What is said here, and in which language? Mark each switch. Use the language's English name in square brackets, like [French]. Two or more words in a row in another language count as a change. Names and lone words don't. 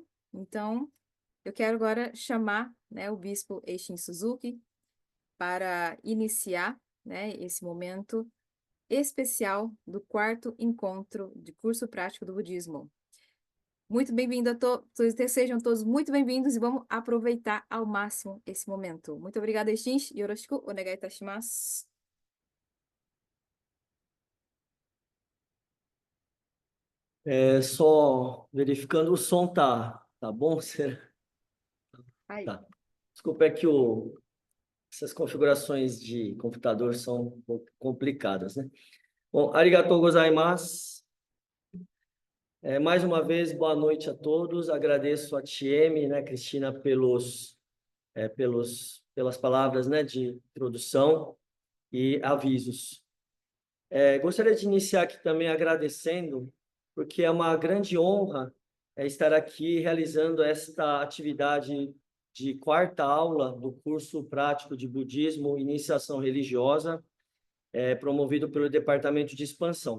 [Portuguese] Então, eu quero agora chamar, né, o Bispo Eishin Suzuki para iniciar, né, esse momento especial do 4º encontro de curso prático do budismo. Muito bem-vindo a todos, sejam todos muito bem-vindos e vamos aproveitar ao máximo esse momento. Muito obrigada, Eishin. [Japanese] よろしくお願いいたします. [Portuguese] Só verificando o som tá bom? Ai. Tá. Desculpa, essas configurações de computador são um pouco complicadas, né? Bom, [Japanese] ありがとうございます. [Portuguese] Mais uma vez, boa noite a todos. Agradeço a TM, né, Cristina, pelas palavras, né, de introdução e avisos. Gostaria de iniciar aqui também agradecendo, porque é uma grande honra estar aqui realizando esta atividade de 4ª aula do curso prático de budismo Iniciação Religiosa, promovido pelo Departamento de Expansão.